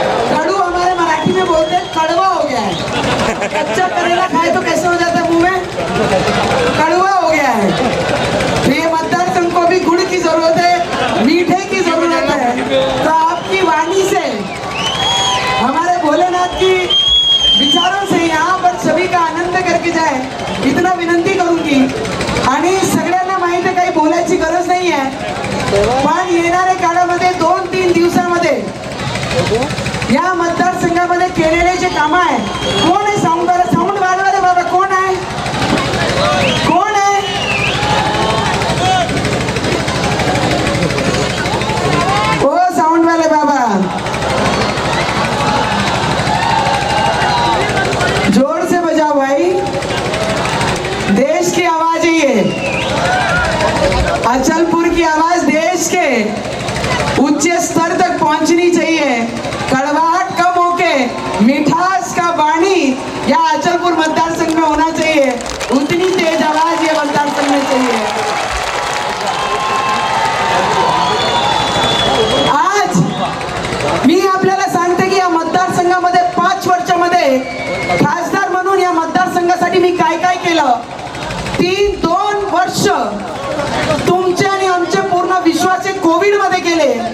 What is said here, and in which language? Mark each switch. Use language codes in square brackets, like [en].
[hi] कड़ू हमारे मराठी में बोलते हैं कड़वा हो गया है। कच्चा करेला खाए तो कैसे हो जाता है मुंह में, कड़वा हो गया है। तो ये मतदार संघ को भी गुड़ की जरूरत है, मीठे की जरूरत है। तो आपकी वाणी से, हमारे भोलेनाथ की विचारों से यहाँ पर सभी का आनंद करके जाए इतना विनंती करूंगी। [mr] आणि सगळ्यांना माहिती आहे काही बोलायची गरज नाही आहे, पण येणाऱ्या काळामध्ये 2-3 दिवसामध्ये या मतदारसंघामध्ये केलेले जे काम आहे, कोण आहे साऊंड वाजवा रे बाबा, कोण आहे, कोण आहे? [hi] ओ साऊंड वाले बाबा, जोर से बजाओ भाई, देश की आवाज है ये। अचलपुर की आवाज देश के उच्च स्तर तक पहुंचनी चाहिए। कड़वाहट कम होके मिठास का वाणी या अचलपुर मतदार संघ में होना चाहिए, उतनी तेज आवाज ये मतदार संघ में चाहिए। [mr] आज मी आपल्याला सांगते की या मतदारसंघामध्ये 5 वर्षामध्ये खासदार म्हणून या मतदारसंघासाठी मी काय काय केलं। 2 वर्ष तुमचे आणि आमचे पूर्ण विश्वाचे कोविड मध्ये गेले।